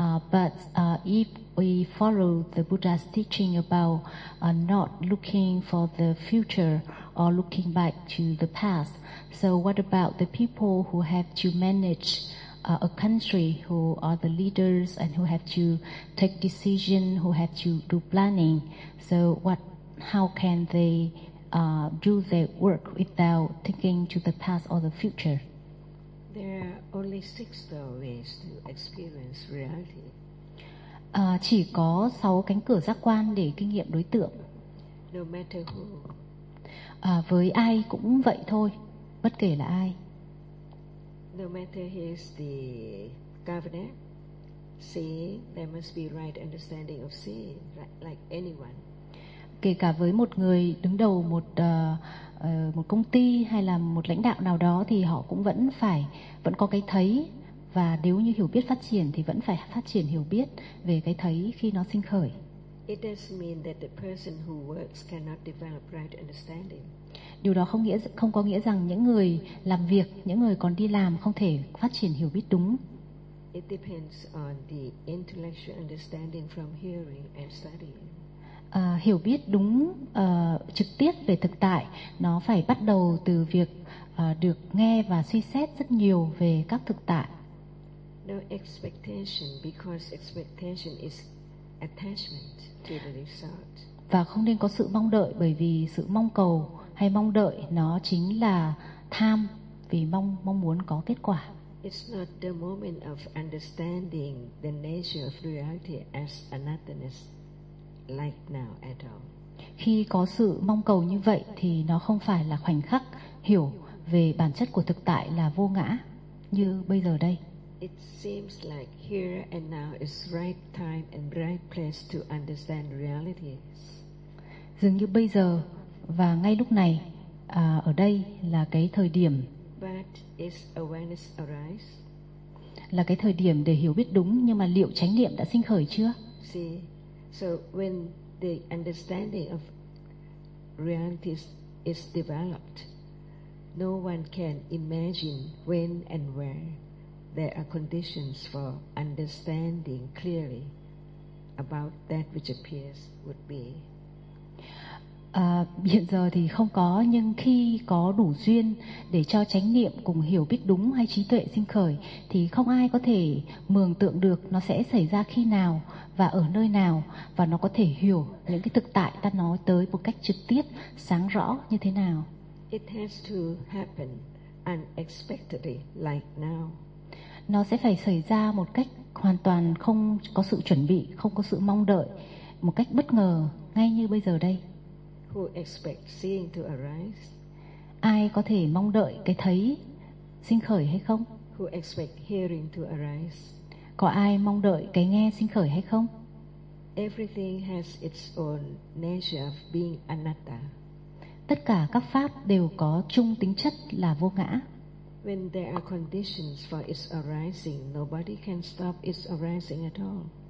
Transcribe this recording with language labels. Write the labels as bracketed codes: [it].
[en] But if we follow the Buddha's teaching about not looking for the future or looking back to the past, so what about the people who have to manage a country, who are the leaders and who have to take decision, who have to do planning? So what, how can they do their work without thinking to the past or the future? There are only 6 ways to experience reality. [vi] Chỉ có 6 cánh cửa giác quan để kinh nghiệm đối tượng. [en] No matter who. [vi] với ai cũng vậy thôi, bất kể là ai. [en] No matter he is the governor, seeing there must be right understanding of seeing, right, like anyone. [vi] Kể cả với một người đứng đầu một một công ty hay là một lãnh đạo nào đó thì họ cũng vẫn phải vẫn có cái thấy, và nếu như hiểu biết phát triển thì vẫn phải phát triển hiểu biết về cái thấy khi nó sinh khởi. [en] It doesn't mean that the person who works cannot develop right understanding. [vi] Điều đó không có nghĩa rằng những người làm việc, những người còn đi làm không thể phát triển hiểu biết đúng. [en] It depends on the intellectual understanding from hearing and studying. [vi] Hiểu biết đúng trực tiếp về thực tại nó phải bắt đầu từ việc được nghe và suy xét rất nhiều về các thực tại. [en] No expectation, because expectation is attachment to the result. [vi] Và không nên có sự mong đợi, bởi vì sự mong cầu hay mong đợi nó chính là tham, vì mong muốn có kết quả. [en] It's not the moment of understanding the nature of reality as anatomist. Like now at all. [vi] Khi có sự mong cầu như vậy thì nó không phải là khoảnh khắc hiểu về bản chất của thực tại là vô ngã như bây giờ đây. [en] It seems like here and now is right time and right place to understand realities. [vi] Dường như bây giờ và ngay lúc này ở đây là cái thời điểm. [en] But is awareness arise? [vi] Là cái thời điểm để hiểu biết đúng, nhưng mà liệu chánh niệm đã sinh khởi chưa? [en] See? So when the understanding of reality is developed, no one can imagine when and where there are conditions for understanding clearly about that which appears would be. [vi] Hiện giờ thì không có, nhưng khi có đủ duyên để cho chánh niệm cùng hiểu biết đúng hay trí tuệ sinh khởi thì không ai có thể mường tượng được nó sẽ xảy ra khi nào và ở nơi nào, và nó có thể hiểu những cái thực tại ta nói tới một cách trực tiếp, sáng rõ như thế nào. [en] It has to happen unexpectedly, like now. [vi] Nó sẽ phải xảy ra một cách hoàn toàn không có sự chuẩn bị, không có sự mong đợi, một cách bất ngờ ngay như bây giờ đây. [en] Who expect seeing to arise? [vi] Ai có thể mong đợi cái thấy sinh khởi hay không? [en] Who expect hearing to arise? [vi] Có ai mong đợi cái nghe sinh khởi hay không? [en] Everything has its own nature of being anatta. [vi] Tất cả các pháp đều có chung tính chất là vô ngã. [en] When there are conditions for its arising, nobody can stop its arising at all.